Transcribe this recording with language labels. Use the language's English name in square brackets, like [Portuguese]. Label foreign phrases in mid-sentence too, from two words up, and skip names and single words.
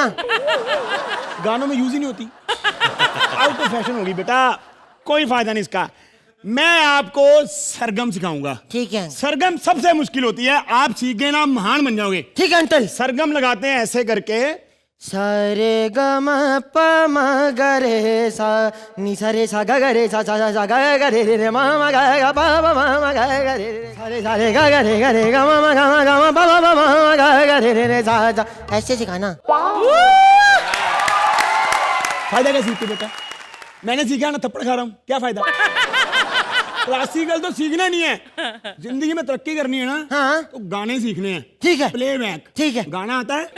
[Hindi] गानों में यूज ही नहीं होती। आउट ऑफ फैशन होगी बेटा, कोई फायदा नहीं इसका। मैं आपको सरगम सिखाऊंगा। ठीक है। सरगम सबसे मुश्किल होती है, आप सीख गए ना महान बन जाओगे। ठीक है अंकल। सरगम लगाते हैं ऐसे करके। सारे ग म प म ग रे सा नी सा रे सा ग रे सा सा सा ग ग रे रे म म ग ग प प म म ग ग रे रे सारे सारे ग ग रे ग म म ग म प प म म ग ग रे रे सा सा। ऐसे सिखाना। फायदा क्या सीखते बेटा? मैंने सीखा ना, थप्पड़ खा रहा हूँ, क्या फायदा? क्लासिकल तो सीखना नहीं है, जिंदगी में तरक्की करनी है ना। हाँ। तो गाने सीखने हैं। ठीक है। प्लेबैक। ठीक है। गाना आता है?